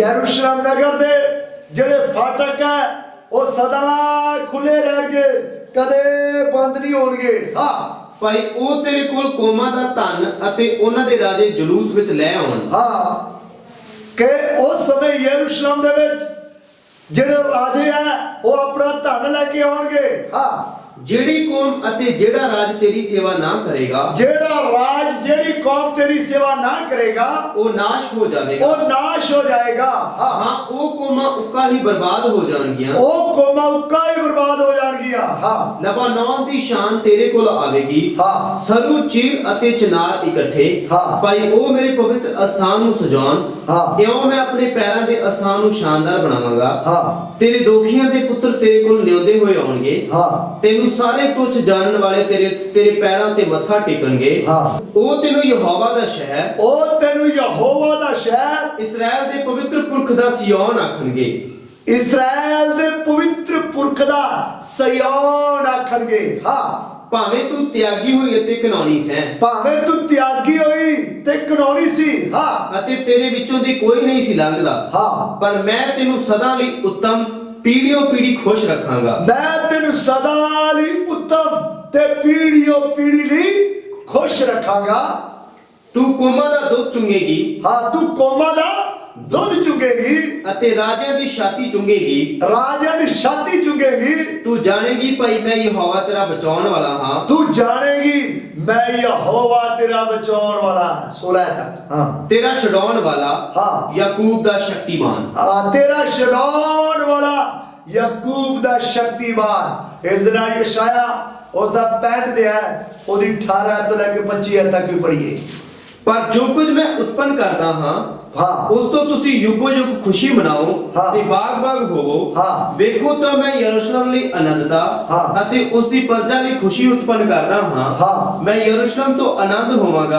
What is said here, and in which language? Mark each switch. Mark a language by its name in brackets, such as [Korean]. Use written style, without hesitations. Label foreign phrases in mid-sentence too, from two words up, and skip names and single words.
[Punjabi] ਯਰੂਸ਼ਲਮ ਨਗਰ ਦੇ ਜਿਹੜੇ ਫਾਟਕ ਹੈ ਉਹ ਸਦਾ ਖੁੱਲ੍ਹੇ ਰਹਿਣਗੇ, ਕਦੇ ਬੰਦ ਨਹੀਂ ਹੋਣਗੇ। हाँ ਭਾਈ, ਉਹ ਤੇਰੇ ਕੋਲ ਕੌਮਾਂ ਦਾ ਧਨ ਅਤੇ ਉਨ੍ਹਾਂ ਦੇ ਰਾਜੇ ਜਲੂਸ ਵਿੱਚ ਲੈ ਆਉਣ। ਹਾਂ, ਕਿ ਉਸ ਸਮੇਂ ਯਰੂਸ਼ਲਮ ਦੇ ਵਿੱਚ ਜਿਹੜੇ ਰਾਜੇ ਹਨ ਉਹ ਆਪਣਾ ਧਨ ਲੈਕੇ ਆਉਣਗੇ। हाँ, ਜਿਹੜੀ ਕੌਮ ਅਤੇ ਜਿਹੜਾ ਰਾਜ ਤੇਰੀ ਸੇਵਾ ਨਾ ਕਰੇਗਾ ਜਿਹੜਾ ਰਾਜ ਜਿਹੜੀ ਕੌਮ ਤੇਰੀ ਸੇਵਾ ਨਾ ਕਰੇਗਾ ਉਹ ਨਾਸ਼ ਹੋ ਜਾਵੇਗਾ। ਉਹ ਨਾਸ਼ ਹੋ ਜਾਏਗਾ। ਹਾਂ ਹਾਂ ਉਹ ਕੌਮਾਂ ਉੱਕਾ ਹੀ ਬਰਬਾਦ ਹੋ ਜਾਣਗੀਆਂ। ਉਹ ਕੌਮਾਂ ਉੱਕਾ ਹੀ ਬਰਬਾਦ ਹੋ ਜਾਏਗੀ। हाँ ਲਬਾਨੋਨ ਦੀ ਸ਼ਾਨ ਤੇਰੇ ਕੋਲ ਆਵੇਗੀ। हाँ ਸਰੂ ਚੀੜ ਅਤੇ ਚਨਾਰ ਇਕੱਠੇ ਹਾਂ। ਭਾਈ ਉਹ ਮੇਰੇ ਪਵਿੱਤਰ ਅਸਥਾਨ ਨੂੰ ਸਜਾਉਣ। ਹਾਂ। ਇਉਂ ਮੈਂ ਆਪਣੇ ਪੈਰਾਂ ਦੇ ਅਸਥਾਨ ਨੂੰ ਸ਼ਾਨਦਾਰ ਬਣਾਵਾਂਗਾ। हाँ ਤੇਰੇ ਦੋਖੀਆਂ ਦੇ ਪੁੱਤਰ ਤੇਰੇ ਕੋਲ ਨਿਉਂਦੇ ਹੋਏ ਆਉਣਗੇ। हाँ ਤੈਨੂੰ ਸਾਰੇ ਤੁੱਛ ਜਾਣਨ ਵਾਲੇ ਤੇਰੇ ਪੈਰਾਂ ਤੇ ਮੱਥਾ ਟੇਕਣਗੇ। ਹਾਂ। ਉਹ ਤੈਨੂੰ ਯਹੋਵਾ ਦਾ ਸ਼ਹਿਰ ਉਹ ਤੈਨੂੰ ਯਹੋਵਾ ਦਾ ਸ਼ਹਿਰ ਇਸਰਾਇਲ ਦੇ ਪਵਿੱਤਰ ਪੁਰਖ ਦਾ ਸਿਯੋਨ ਆਖਣਗੇ। ਇਸਰਾਏਲ ਦੇ ਪਵਿੱਤਰ ਪੁਰਖ ਦਾ ਸਿਯੋਨ ਆਖਣਗੇ। हाँ ਭਾਵੇਂ ਤੂੰ ਤਿਆਗੀ ਹੋਈ ਅਤੇ ਘਿਨੌਣੀ ਸੈਂ ਭਾਵੇਂ ਤੂੰ ਤਿਆਗੀ ਹੋਈ ਤੇ ਕਨੌਣੀ ਸੀ। हाँ ਅਤੇ ਤੇਰੇ ਵਿੱਚੋਂ ਦੀ ਕੋਈ ਨਹੀਂ ਸੀ ਲੰਘਦਾ। हाँ ਪਰ ਮੈਂ ਤੈਨੂੰ ਸਦਾ ਲਈ ਉੱਤਮ ਪੀੜ੍ਹੀਓਂ ਪੀੜ੍ਹੀ ਖੁਸ਼ ਰੱਖਾਂਗਾ। ਮੈਂ ਤੈਨੂੰ ਸਦਾ ਲਈ ਉੱਤਮ ਤੇ ਪੀੜ੍ਹੀਓਂ ਪੀੜ੍ਹੀ ਲਈ ਖੁਸ਼ ਰੱਖਾਂਗਾ। ਤੂੰ ਕੌਮਾਂ ਦਾ ਦੁੱਧ ਚੁੰਗੇਗੀ ਹਾਂ ਤੂੰ ਕੌਮਾਂ ਦਾ ਦੁੱਧ ਚੁੰਗੇਗੀ ਅਤੇ ਰਾਜਿਆਂ ਦੀ ਛਾਤੀ ਚੁੰਗੇਗੀ। ਰਾਜਾ ਦੀ ਛਾਤੀ ਚੁੰਗੇਗੀ। ਤੂੰ ਜਾਣੇਗੀ ਭਾਈ ਮੈਂ ਯਹੋਵਾ ਤੇਰਾ ਬਚਾਉਣ ਵਾਲਾ ਹਾਂ। ਤੂੰ ਜਾਣੇਗੀ ਮੈਂ ਯਹੋਵਾ ਤੇਰਾ ਬਚਾਣੇ ਵਾਲਾ। 16 ਤੱਕ। ਹਾਂ ਤੇਰਾ ਛਡਾਉਣ ਵਾਲਾ हाँ ਯਾਕੂਬ ਦਾ ਸ਼ਕਤੀਮਾਨ। ਤੇਰਾ ਛਡਾਉਣ ਵਾਲਾ ਯਾਕੂਬ ਦਾ ਸ਼ਕਤੀਮਾਨ। ਇਸ ਦਿਨਾ ਯਸਾਯਾਹ ਉਸਕਾ 65 ਦਿਆ ਹੈ, ਓਦੀ 18 ਤੋਂ ਲੈਕੇ 25 ਤੱਕ ਭੀ ਪੜ੍ਹੀਏ। ਪਰ ਜੋ ਕੁਝ ਮੈਂ ਉਤਪੰਨ ਕਰਦਾ ਹਾਂ हाँ ਉਸ ਤੋਂ ਤੁਸੀਂ ਯੁੱਗੋ ਯੁੱਗ ਖੁਸ਼ੀ ਮਨਾਓ ਹਾਂ। ਤੇ ਬਾਗ-ਬਾਗ ਹੋਵੋ। ਹਾਂ। ਵੇਖੋ ਤਾਂ ਮੈਂ ਯਰੂਸ਼ਲਮ ਲਈ ਆਨੰਦਤਾ ਹਾਂ। ਅਤੇ ਉਸ ਦੀ ਪ੍ਰਜਾ ਲਈ ਖੁਸ਼ੀ ਉਤਪੰਨ ਕਰਦਾ ਹਾਂ। ਹਾਂ। ਮੈਂ ਯਰੂਸ਼ਲਮ ਤੋਂ ਆਨੰਦ ਹੋਵਾਂਗਾ